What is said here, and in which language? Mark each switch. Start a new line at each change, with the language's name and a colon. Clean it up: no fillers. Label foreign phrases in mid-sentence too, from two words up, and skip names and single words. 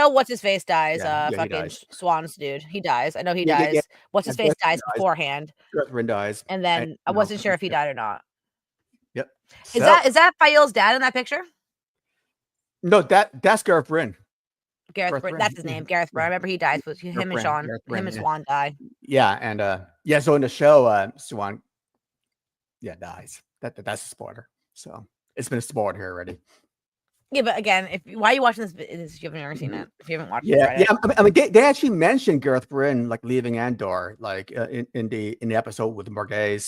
English: know what's his face dies. Yeah, he Fucking dies. Swans dude. He dies. I know he Yeah, yeah, dies. yeah. What's his Yeah, face Devran dies dies. beforehand, Devran dies. and then I no, wasn't sure if he died or not. Yep. Is So- that Fail's dad in that picture? no? That's Gareth Bryn. Gareth Gareth Bryn. Bryn, That's his yeah, name. Gareth Bryn. I remember he dies. But him and Bryn, Sean. Gareth Him Bryn, and yeah. Swan die. Yeah, and yeah. So in the show, Swan, yeah, dies. That's a spoiler. So it's been a spoiler here already. Yeah, but again, why are you watching this if you haven't ever seen it? If you haven't watched it, Yeah, yeah. I mean, they actually mentioned Gareth Bryn like leaving Andor, like in the episode with Morghese.